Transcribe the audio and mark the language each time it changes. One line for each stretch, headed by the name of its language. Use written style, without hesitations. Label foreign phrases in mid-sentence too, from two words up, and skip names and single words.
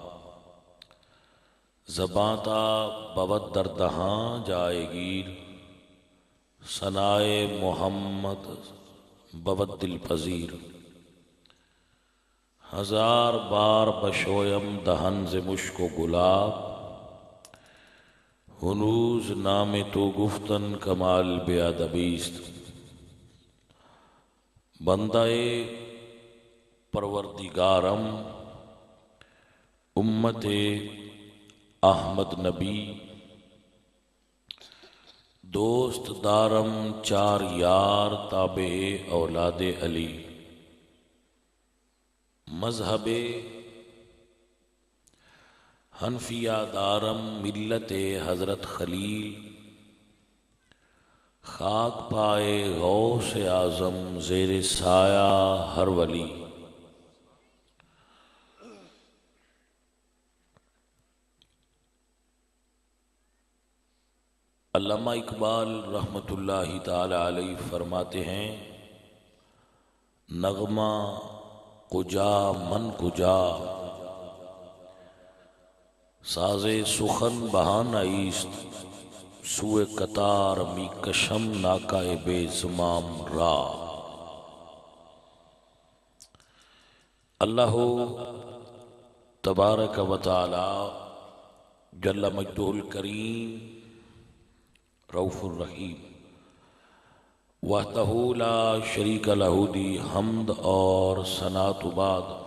Persian: زباں تا بود در دہاں جائے گیر، ثنائے محمد بود دل پذیر۔ ہزار بار بشویم دہن ز مشک و گلاب، ہنوز نام تو گفتن کمال بے ادبیست۔ بندہ پروردگارم امت احمد نبی، دوست دارم چار یار تابع اولاد علی۔ مذہب حنفیہ دارم ملت حضرت خلیل، خاک پائے غوث اعظم زیر سایہ ہر ولی۔
Urdu: علامہ اقبال رحمۃ اللہ تعالی علیہ فرماتے ہیں،
Persian: نغمہ کجا من کجا، ساز سخن بہانہ ایست، سوئے قطار می کشم ناکائے بے زمام را۔
Arabic: اللہ تبارک و تعالی جل مجدہ الکریم رؤوف الرحیم، وحدہ لا شریک لہ
Punjabi: دی حمد اور ثناء بعد۔